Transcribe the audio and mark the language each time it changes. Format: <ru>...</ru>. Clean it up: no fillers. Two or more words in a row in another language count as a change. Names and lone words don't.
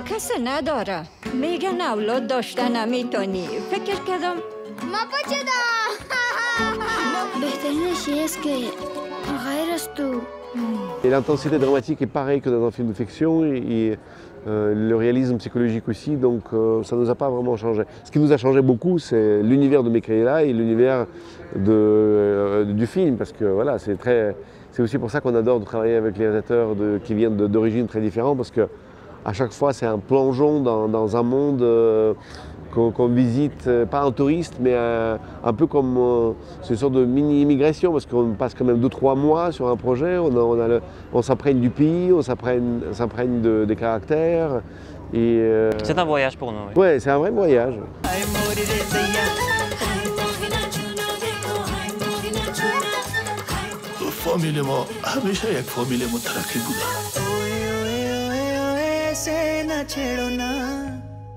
<fa>کس نداره. میگن اولاد داشتن نمیتونی. فکر کردم ما چدا. بهترینش این است که غیر از تو.</fa> <fr>Et l'intensité dramatique est pareille que dans un film de fiction et le réalisme psychologique aussi, donc ça ne nous a pas vraiment changé. Ce qui nous a changé beaucoup, c'est l'univers de Michaela et l'univers du film, parce que voilà, c'est aussi pour ça qu'on adore travailler avec les réalisateurs qui viennent d'origines très différentes, parce que à chaque fois c'est un plongeon dans un monde qu'on visite, pas en touriste, mais un peu comme c'est une sorte de mini-immigration, parce qu'on passe quand même 2-3 mois sur un projet, on s'imprègne du pays, on s'imprègne des caractères. C'est un voyage pour nous. Oui, ouais, c'est un vrai voyage.</fr> <fa>فامیل ما همیشه یک فامیل مترقی بوده.</fa>